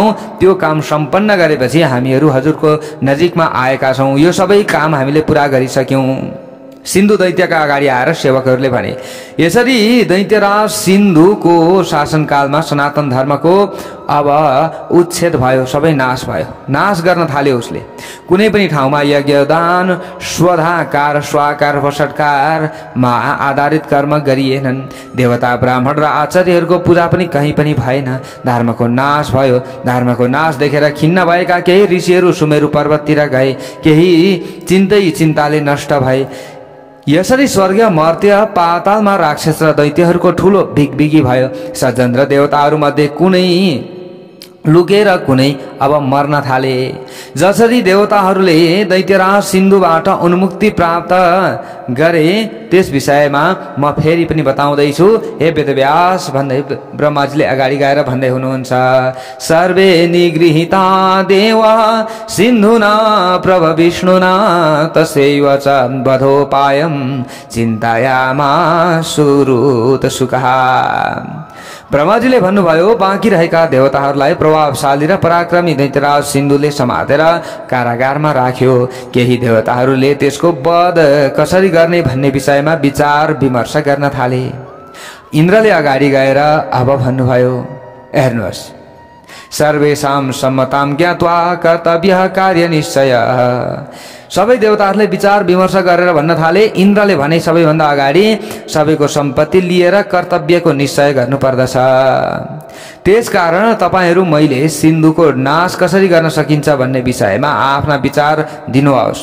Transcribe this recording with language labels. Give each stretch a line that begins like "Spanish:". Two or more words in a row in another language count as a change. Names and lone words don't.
Nepali: त्यो काम सम्पन्न गरेपछि हामीहरू हजुरको नजिकमा आएका छौँ। यो सबै काम हामीले पुरा गरिसक्यौँ। सिन्धु दैत्यका अगाडि आएर सेवकहरूले भने, यसरी दैत्यराज सिन्धुको शासनकालमा सनातन धर्मको अब उच्छेद भयो, सबै नाश भयो। नाश गर्न थाल्यो उसले। कुनै पनि ठाउँमा यज्ञदान स्वधाकार स्वाकार वषट्कारमा आधारित कर्म गरिएनन्। देवता ब्राह्मण र आचार्यहरूको पूजा पनि कहीँ पनि भएन। धर्मको नाश भयो। धर्मको नाश देखेर खिन्न भएका केही ऋषिहरू सुमेरु पर्वततिर गए, केही चिन्ताले नष्ट भए। यसरी स्वर्गीय मर्त्य पातालमा राक्षस र दैत्यहरूको ठुलो बिगबिगी भयो। सज्जन र देवताहरूमध्ये कुनै लुकेर कुनै अब मर्न थाले। जसरी देवताहरूले दैत्यराज सिन्धुबाट उन्मुक्ति प्राप्त गरे त्यस विषयमा म फेरि पनि बताउँदैछु। हे वेदव्यास भन्दै ब्रह्माजीले अगाडि गएर भन्दै हुनुहुन्छ,
Sanskrit: सर्वे निगृहीता देवा सिन्धुना प्रभ विष्णुना तस्यैव च वधोपायं चिन्तयामासुरुत सुखः।
Nepali: ब्रह्माजीले भन्नुभयो, बाँकी रहेका देवताहरूलाई प्रभावशाली र पराक्रमी दैत्यराज सिन्धुले समातेर कारागारमा राख्यो। केही देवताहरूले त्यसको वध कसरी गर्ने भन्ने विषयमा विचार विमर्श गर्न थाले। इन्द्रले अगाडि गएर अब भन्नुभयो, हेर्नुहोस्,
Sanskrit: सर्वेषां सम्मतां ज्ञात्वा कर्तव्यः कार्य निश्चय।
Nepali: सबै देवताहरूले विचार विमर्श गरेर भन्न थाले। इन्द्रले भने, सबैभन्दा अगाडि सबैको सम्पत्ति लिएर कर्तव्यको निश्चय गर्नुपर्दछ। त्यसकारण तपाईहरू मैले सिन्धुको नाश कसरी गर्न सकिन्छ भन्ने विषयमा आफ्ना विचार दिनुहोस्।